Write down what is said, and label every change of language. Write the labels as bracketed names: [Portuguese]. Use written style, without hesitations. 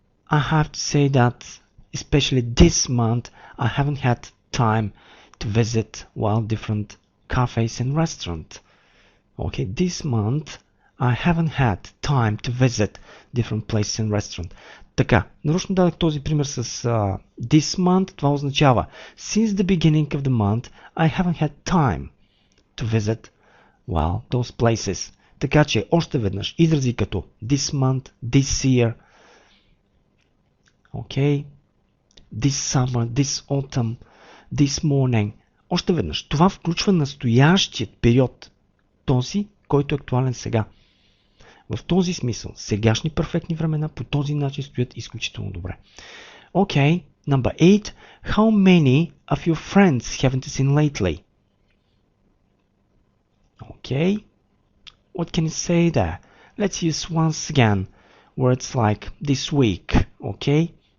[English] I have to say that, especially this month, I haven't had time to visit, well, different cafes and restaurants. Okay, this month, I haven't had time to visit different places and restaurants. [Bulgarian] Така, нарочно дадах този пример с this month. Това означава [English] since the beginning of the month, I haven't had time to visit, well, those places. [Bulgarian] Така че, още веднъж, изрази като [English] this month, this year, okay, this summer, this autumn, this morning. [Bulgarian] Още веднъж, това включва настоящият период, този, който е актуален сега. В този смисъл, сегашни перфектни времена по този начин стоят изключително добре. [English] Okay, number 8. How many of your friends haven't you seen lately? Okay, what can you say there? Let's use once again words like this week, okay?